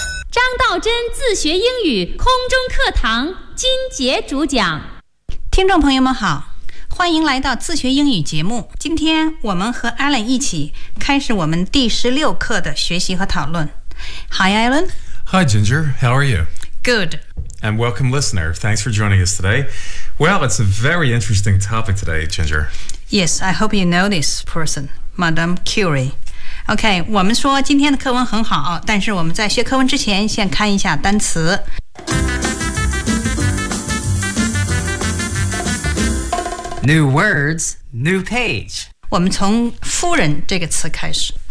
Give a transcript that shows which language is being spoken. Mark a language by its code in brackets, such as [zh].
[zh] 张道真自学英语空中课堂金杰主讲。听众朋友们好。欢迎来到自学英语节目，今天我们和 Alan 一起开始我们第16课的学习和讨论。 [en] Hi Alan. Hi Ginger, how are you? Good. And welcome listener, thanks for joining us today. Well, it's a very interesting topic today, Ginger. Yes, I hope you know this person, Madame Curie. [zh] OK, 我们说今天的课文很好，但是我们在学课文之前先看一下单词。 [en] New words, new page. [zh] 我们从夫人这个词开始。